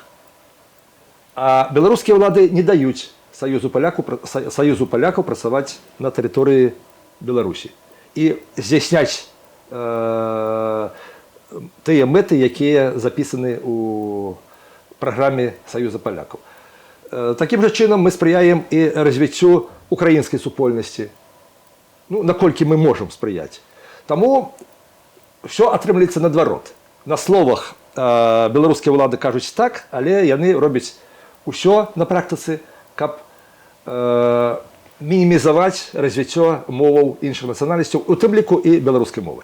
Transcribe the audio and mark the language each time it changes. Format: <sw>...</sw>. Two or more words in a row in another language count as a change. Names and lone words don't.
<be>А беларускія ўлады не даюць Саюзу палякаў працаваць на тэрыторыі Беларусі і здзяйсняць тыя мэты, якія запісаны ў праграме Саюза палякаў.</be> <uk>Таким же чином</uk> <ru>мы сприяем и развитию украинской супольности.</ru> <be>Ну, наколькі мы можем спрыяць. Таму все атрымліваецца наадварот. На словах беларускія ўлады кажуць так, але яны робяць усё на практыцы, каб мінімізаваць развіццё моваў іншых нацыянальнасцяў, у тым ліку і беларускай мовы.</be>